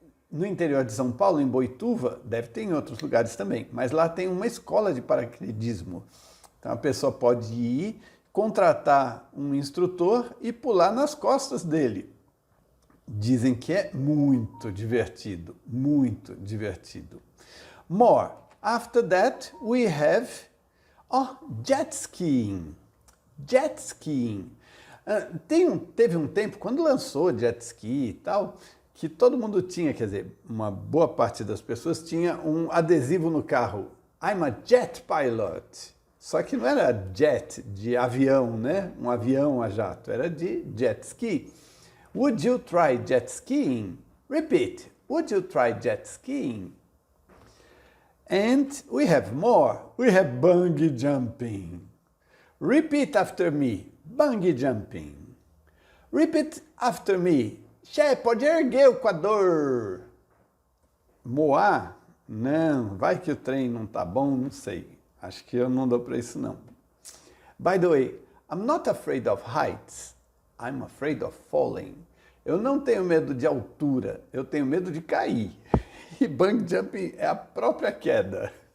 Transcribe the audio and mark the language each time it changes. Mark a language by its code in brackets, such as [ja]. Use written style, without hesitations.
[pt] No interior de São Paulo, em Boituva, deve ter em outros lugares também, mas lá tem uma escola de paraquedismo. Então a pessoa pode ir, contratar um instrutor e pular nas costas dele. Dizem que é muito divertido, muito divertido. [en] More. After that, we have jet skiing. Jet skiing. [pt] Teve um tempo, quando lançou jet ski e tal, que todo mundo tinha, quer dizer, uma boa parte das pessoas tinha um adesivo no carro. [en] I'm a jet pilot. [pt] Só que não era jet de avião, né? Um avião a jato, era de jet ski. [en] Would you try jet skiing? Repeat. Would you try jet skiing? And we have more. We have bungee jumping. Repeat after me. Bungee jumping. Repeat after me. [pt] Che, pode erguer o coador. Moar? Não. Vai que o trem não tá bom, não sei. Acho que eu não dou para isso não. [en] By the way, I'm not afraid of heights. I'm afraid of falling. [pt] Eu não tenho medo de altura, eu tenho medo de cair. E bungee jumping é a própria queda.